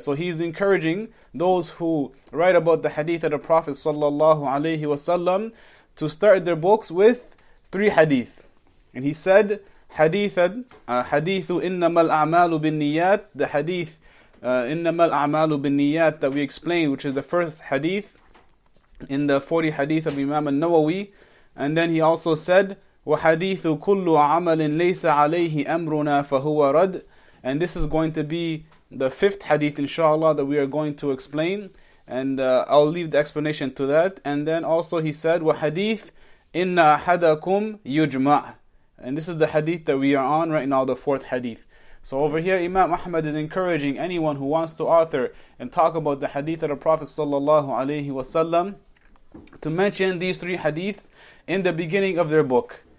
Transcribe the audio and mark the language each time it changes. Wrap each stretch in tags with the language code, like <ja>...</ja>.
<en>So he's encouraging those who write about the hadith of the Prophet sallallahu alaihi wasallam to start their books with 3 hadith. And he said, hadithu innamal a'malu bin niyat, the hadith innamal a'malu bin niyat that we explained, which is the first hadith in the 40 hadith of Imam Nawawiyy. And then he also said,</en> <ar>وَحَدِيثُ كُلُّ عَمَلٍ لَيْسَ عَلَيْهِ أَمْرُنَا فَهُوَ رَدٌّ.</ar> <en>And this is going to be the 5th hadith, inshallah, that we are going to explain. And I'll leave the explanation to that. And then also he said, وَحَدِيث Inna ahadakum yujma'. And this is the hadith that we are on right now, the fourth hadith. So over here, Imam Ahmad is encouraging anyone who wants to author and talk about the hadith of the Prophet sallallahu alaihi wasallam to mention these three hadiths in the beginning of their book.</en>